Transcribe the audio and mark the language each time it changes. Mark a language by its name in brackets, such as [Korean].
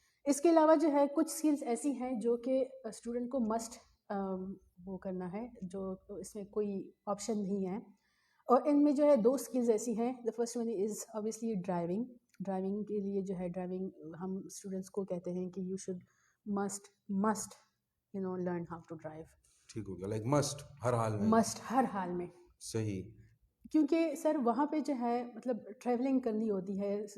[Urdu] اس کے علاوہ جو ہے کچھ اسکلز ایسی ہیں جو کہ اسٹوڈنٹ کو مسٹ وہ کرنا ہے, جو اس میں کوئی آپشن نہیں ہے, اور ان میں جو ہے 2 اسکلز ایسی ہیں. [English] The first one is obviously driving. [Urdu] Driving کے لیے جو ہے ڈرائیونگ ہم اسٹوڈنٹس کو کہتے ہیں کہ [English] You should must learn how to drive. [Urdu] ٹھیک ہو گیا, لائک مسٹ ہر حال میں. مسٹ ہر حال میں. صحیح. کیونکہ سر وہاں پہ جو ہے مطلب ٹریولنگ کرنی ہوتی ہے.